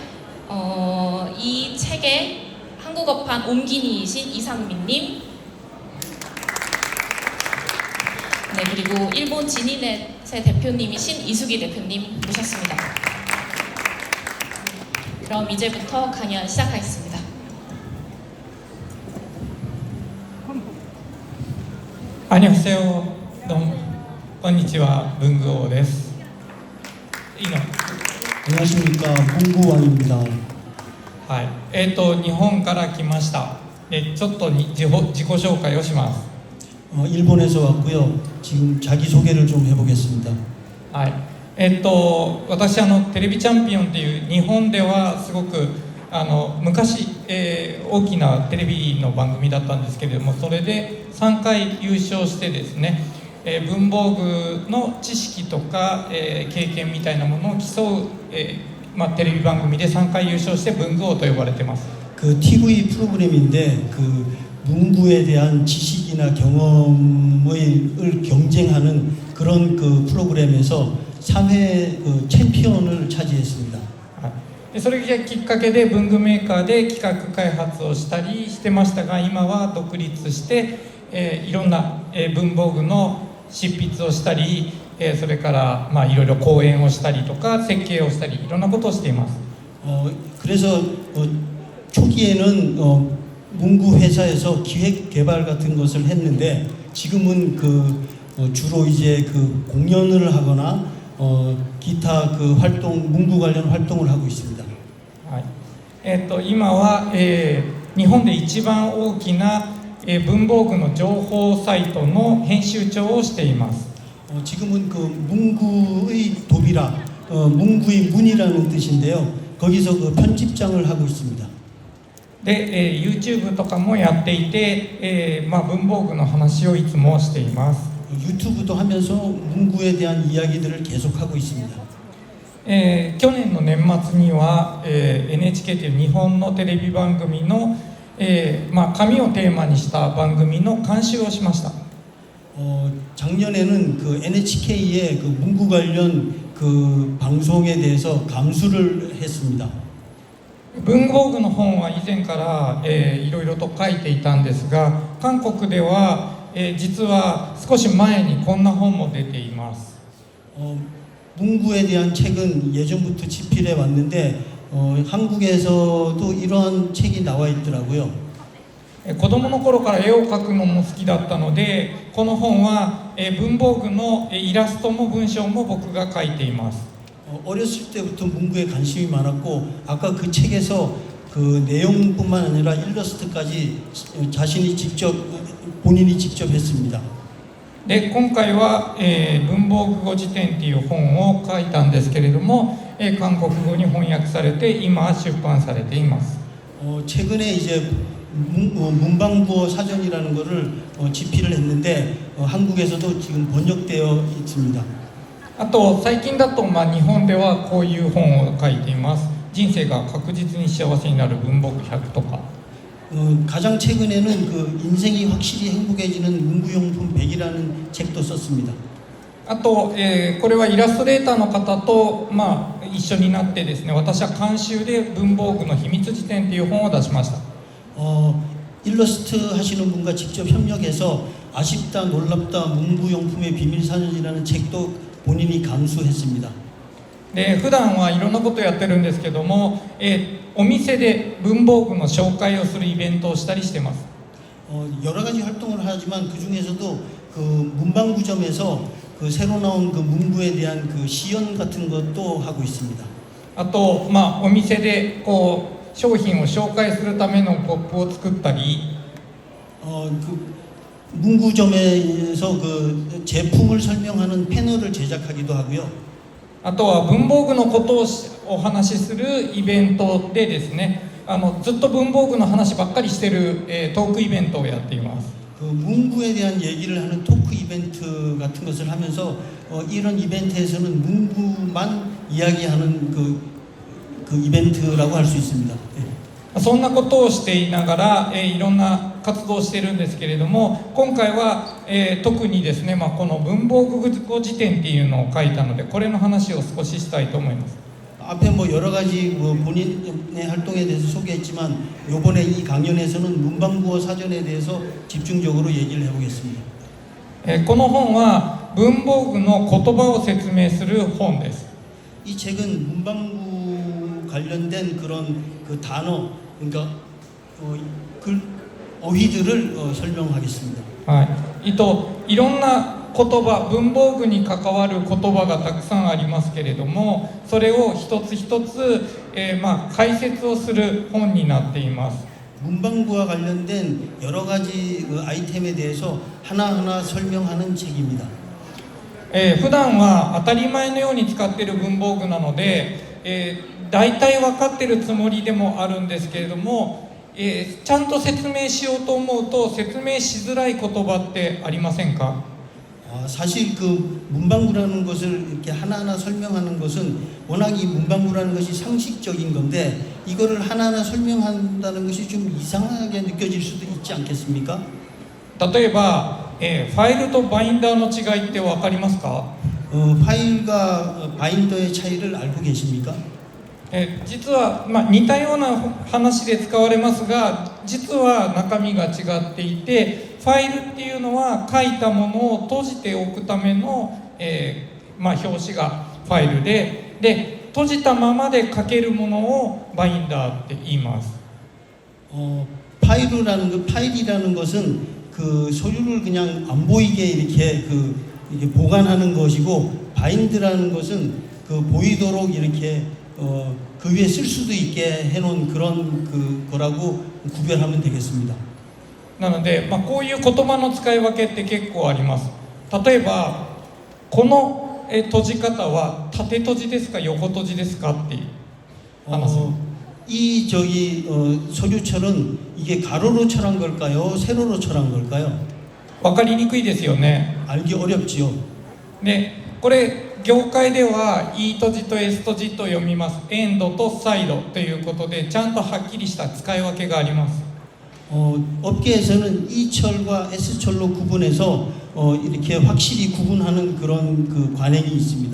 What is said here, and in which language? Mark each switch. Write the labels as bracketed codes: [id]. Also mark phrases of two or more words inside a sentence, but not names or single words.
[ko] 이 책의 한국어판 옴기니이신 이상민님, 네, 그리고 일본 지니넷의 대표님이신 이수기 대표님 모셨습니다. 그럼 이제부터 강연 시작하겠습니다. 안녕하세요. 동, [ja] こんにちは、文具王です。いいの？ [ko] 안녕하십니까, 문구왕입니다. [ja] はい。日本から来ました。ちょっと自己紹介をします。 [ko] 일본에서 왔고요. 지금 자기소개를 좀 해보겠습니다. [ja] はい。私テレビチャンピオンっていう日本ではすごく昔、大きなテレビの番組だったんですけれども、それで3回優勝してですね、文房具の知識とか、経験みたいなものを競う、テレビ番組で3回優勝して文具王と呼ばれています。 [ko] 그 TV 프로그램인데 그 문구에 대한 지식이나 경험을 경쟁하는 그런 그 프로그램에서 3회 그 챔피언을 차지했습니다. [ja] でそれがきっかけで文具メーカーで企画開発をしたりしてましたが、今は独立して、いろんな、文房具の執筆をしたり、それから、いろいろ講演をしたりとか設計をしたりいろんなことをしています。 [ko] 그래서 초기에는 문구 회사에서 기획 개발 같은 것을 했는데 지금은 그 주로 이제 그 공연을 하거나 기타 그 활동, 문구 관련 활동을 하고 있습니다. [ja] はい。今は、日本で一番大きな、文房具の情報サイトの編集長をしています。 [ko] 지금은 그 문구의 도비라, 문구의 문이라는 뜻인데요. 거기서 그 편집장을 하고 있습니다. [ja] で、YouTube とかもやっていて、文房具の話をいつもしています。 [ko] 유튜브도 하면서 문구에 대한 이야기들을 계속하고 있습니다. [ja] 去年の年末には、NHK という日本のテレビ番組の、紙をテーマにした番組の監修をしました。 [ko] 작년에는 그 NHK의 그 문구 관련 그 방송에 대해서 감수를 했습니다. [ja] 文房具の本は以前から、いろいろと書いていたんですが、韓国では、実は少し前にこんな本も出ています。 [ko] 문구에 대한 책은 예전부터 집필해 왔는데 한국에서도 이러한 책이 나와 있더라고요. [ja] 子供の頃から絵を描くのも好きだったので、この本は、文房具のイラストも文章も僕が書いています。 [ko] 어렸을 때부터 문구에 관심이 많았고 아까 그 책에서 그 내용뿐만 아니라 일러스트까지 자신이 직접 본인이 직접 했습니다. [ja] で今回は、文房具語辞典という本を書いたんですけれども、韓国語に翻訳されて今出版されています。 [ko] 최근에 이제 문방구어 사전이라는 것을 집필을 했는데 한국에서도 지금 번역되어 있습니다. [ja] あと最近だと、日本ではこういう本を書いています。人生が確実に幸せになる文房具100とか。 [ko] 가장 최근에는 그 인생이 확실히 행복해지는 문구용품 100이라는 책도 썼습니다. [ja] あと、これはイラストレーターの方と、一緒になってですね、私は監修で文房具の秘密辞典という本を出しました。 [ko] 일러스트 하시는 분과 직접 협력해서 아쉽다 놀랍다 문구용품의 비밀사전이라는 책도 본인이 감수했습니다. [ja] で普段はいろんなことをやってるんですけども、お店で文房具の紹介をするイベントをしたりしてます。 [ko] 여러 가지 활동을 하지만 그 중에서도 그 문방구점에서 그 새로 나온 그 문구에 대한 그 시연 같은 것도 하고 있습니다. [ja] あと、お店でこう商品を紹介するためのポップを作ったり、 [ko] 그 문구점에서 그 제품을 설명하는 패널을 제작하기도 하고요. [ja] あとは文房具のことをお話しするイベントでですね、ずっと文房具の話ばっかりしてる、トークイベントをやっています。 [ko] 그 문구에 대한 얘기를 하는 토크 이벤트 같은 것을 하면서 이런 이벤트에서는 문구만 이야기하는 그 이벤트라고 할 수 있습니다. [ja] そんなことをしていながら、いろんな活動をしているんですけれども、今回は、特にですね、この文房具語辞典っていうのを書いたので、これの話を少ししたいと思います。 [ko] 앞에 뭐 여러 가지 뭐 본인의 활동에 대해서 소개했지만 이번에 이 강연에서는 문방구어 사전에 대해서 집중적으로 얘기를 해보겠습니다. [ja] この本は文房具の言葉を説明する本です。 [ko] 이 책은 문방구 관련된 그런 그 단어 그러니까 그 어휘들을 설명하겠습니다. [ja] はい、いろんな言葉、文房具に関わる言葉がたくさんありますけれども、それを一つ一つ、解説をする本になっています。 [ko] 문방구와 관련된 여러 가지 그 아이템에 대해서 하나하나 설명하는 책입니다. [ja] 普段は当たり前のように使っている文房具なので、大体分かっているつもりでもあるんですけれども、ちゃんと説明しようと思うと説明しづらい言葉ってありませんか？ [ko] 사실 그 문방구라는 것을 이렇게 하나하나 설명하는 것은 워낙 이 문방구라는 것이 상식적인 건데 이거를 하나하나 설명한다는 것이 좀 이상하게 느껴질 수도 있지 않겠습니까? [ja] 例えば、ファイルとバインダーの違いって分かりますか？ [ko] 파일과 바인더의 차이를 알고 계십니까? [ja] 実は、似たような話で使われますが、実は中身が違っていて、ファイルっていうのは書いたものを閉じておくための、表紙がファイルで、閉じたままで書けるものをバインダーって言います。 [ko] 파일이라는 것은 그 소유를 그냥 안 보이게 이렇게 이렇게 보관하는 것이고 바인드라는 것은 그 보이도록 이렇게 그 위에 쓸 수도 있게 해놓은 그런 거라고 구별하면 되겠습니다. [ja] なので、こういう言葉の使い分けって結構あります。例えば、この閉じ方は縦閉じですか横閉じですかって話。 [ko] 이 소유철은 이게 가로로 철한 걸까요? 세로로 철한 걸까요? [ja] 分かりにくいですよね。 [ko] 알기 어렵지요. [ja] で、これ業界では E 閉じと S 閉じと読みます。エンドとサイドということでちゃんとはっきりした使い分けがあります。 [ko] 업계에서는 E철과 S철로 구분해서 이렇게 확실히 구분하는 그런 그 관행이 있습니다.